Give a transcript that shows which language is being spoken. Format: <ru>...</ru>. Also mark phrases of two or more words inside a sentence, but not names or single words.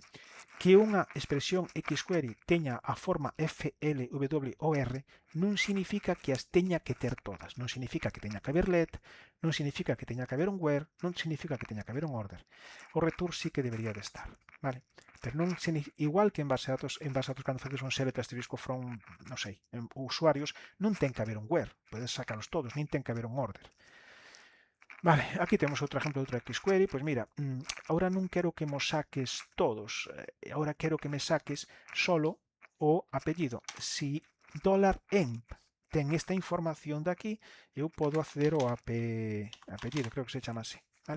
<gl>Que unha expresión XQuery teña a forma FLWOR non significa que as teña que ter todas, non significa que teña que haber let, non significa que teña que haber un where, non significa que teña que haber un order. O return sí que debería de estar, vale? Pero non igual que en base a datos cando faces un select asterisco from, non sei, usuarios, non ten que haber un where, podes sacalos todos, nin ten que haber un order. Vale, aquí temos outro exemplo de outra XQuery. Pois mira, ahora non quero que mo saques todos, ahora quero que me saques solo o apellido. Si $emp ten esta información de aquí, eu podo acceder ao apellido, creo que se chama así, vale?</gl>